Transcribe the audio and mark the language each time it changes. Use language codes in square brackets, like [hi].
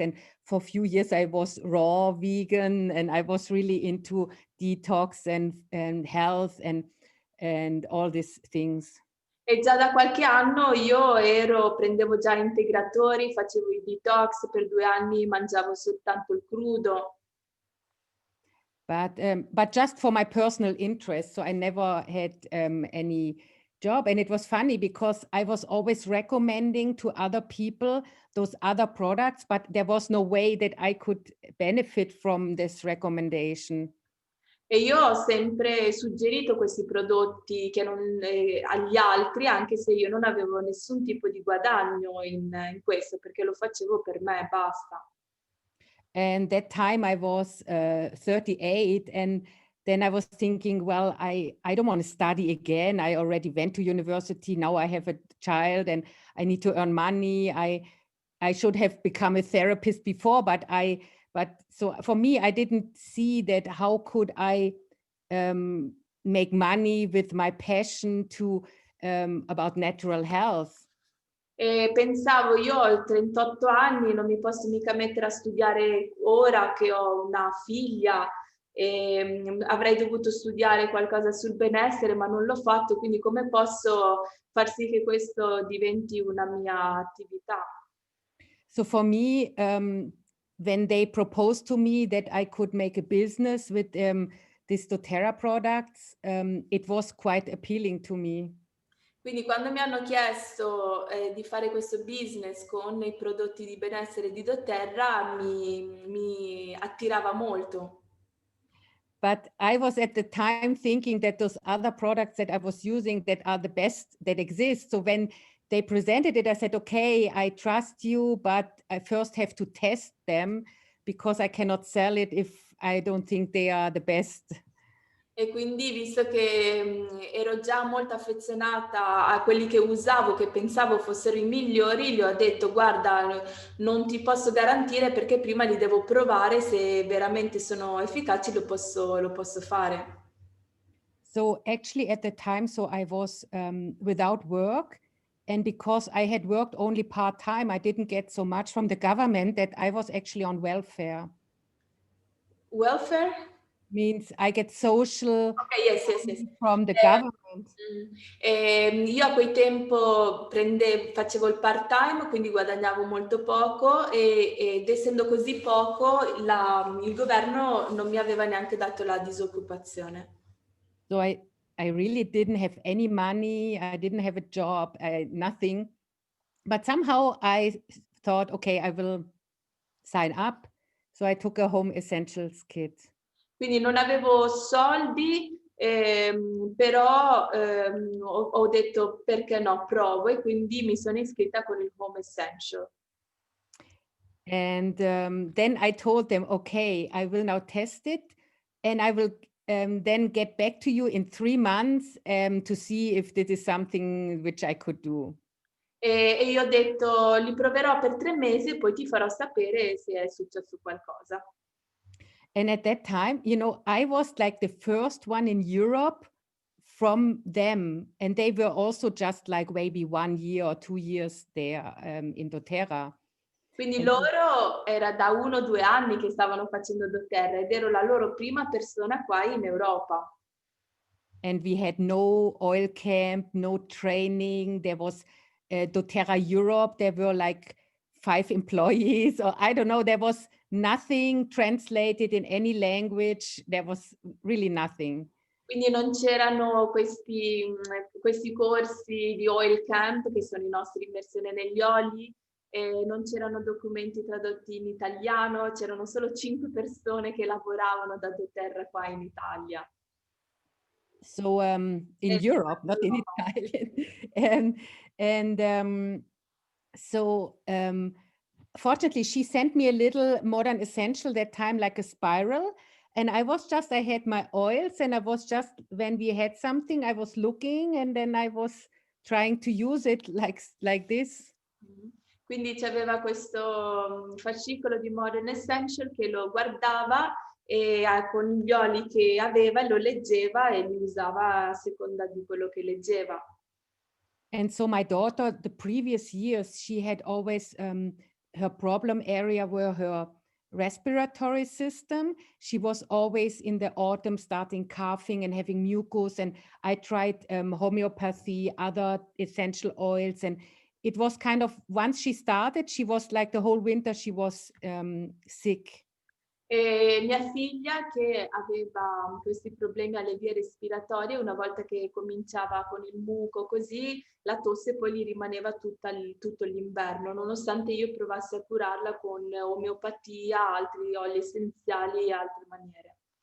[en] And for a few years, I was raw vegan, and I was really into detox and health and all these things. [it] E già da qualche anno prendevo già integratori, facevo i detox, per 2 anni mangiavo soltanto il crudo. [en] But just for my personal interest, so I never had any job. And it was funny because I was always recommending to other people those other products, but there was no way that I could benefit from this recommendation. [it] E io ho sempre suggerito questi prodotti agli altri, anche se io non avevo nessun tipo di guadagno in questo, perché lo facevo per me e basta. [en] And that time I was 38, and then I was thinking, well, I don't want to study again. I already went to university. Now I have a child and I need to earn money. I should have become a therapist before, but so for me, I didn't see that how could I make money with my passion to about natural health. [it] E pensavo, io ho 38 anni, non mi posso mica mettere a studiare ora che ho una figlia, avrei dovuto studiare qualcosa sul benessere, ma non l'ho fatto, quindi come posso far sì che questo diventi una mia attività? [en] So for me, when they proposed to me that I could make a business with these Doterra products, it was quite appealing to me. [it] Quindi quando mi hanno chiesto di fare questo business con i prodotti di benessere di Doterra mi attirava molto. [en] But I was at the time thinking that those other products that I was using that are the best that exist. So when they presented it, I said, okay, I trust you, but I first have to test them because I cannot sell it if I don't think they are the best. [it] E quindi visto che, ero già molto affezionata a quelli che usavo, che pensavo fossero i migliori, gli ho detto: "Guarda, non ti posso garantire perché prima li devo provare, se veramente sono efficaci lo posso fare." [en] So actually at the time, so I was without work. And because I had worked only part-time, I didn't get so much from the government that I was actually on welfare. Welfare? Means I get social Okay, yes, yes, yes. from the government. [it] Io a quel tempo facevo il part-time, quindi guadagnavo molto poco ed essendo così poco il governo non mi aveva neanche dato la disoccupazione. [en] So I really didn't have any money. I didn't have a job, nothing. But somehow I thought, okay, I will sign up. So I took a home essentials kit. [it] Quindi non avevo soldi, però, ho detto: "Perché no, provo", e quindi mi sono iscritta con il Home Essential. [en] And then I told them, okay, I will now test it and I will then get back to you in 3 months to see if this is something which I could do. [it] E io ho detto: "Li proverò per 3 mesi e poi ti farò sapere se è successo qualcosa". [en] And at that time, I was like the first one in Europe from them. And they were also just like maybe 1 year or 2 years there in Doterra. [it] Quindi [en] And [it] loro era da 1 o 2 anni che stavano facendo Doterra ed ero la loro prima persona qua in Europa. [en] And we had no oil camp, no training. There was doTERRA Europe. There were like 5 employees, or I don't know. There was nothing translated in any language. There was really nothing. [it] Quindi non c'erano questi corsi di oil camp, che sono i nostri immersione negli oli, non c'erano documenti tradotti in italiano, c'erano solo 5 persone che lavoravano da doTERRA qua in Italia. [en] So in Europe, not in [it] Europa. [en] Italian. And so fortunately, she sent me a little modern essential that time, like a spiral. And I had my oils, and I was just, when we had something, I was looking, and then I was trying to use it like this. [it] Quindi c'aveva questo fascicolo di Modern Essential che lo guardava e con gli oli che aveva lo leggeva e li usava a seconda di quello che leggeva. [en] And so my daughter, the previous years, she had always her problem area were her respiratory system. She was always in the autumn starting coughing and having mucus. And I tried homeopathy, other essential oils. And it was kind of, once she started, she was like the whole winter, she was sick. [it] E mia figlia che aveva questi problemi alle vie respiratorie, una volta che cominciava con il muco così, la tosse poi gli rimaneva tutto l'inverno, nonostante io provassi a curarla con omeopatia, altri oli essenziali e altre maniere.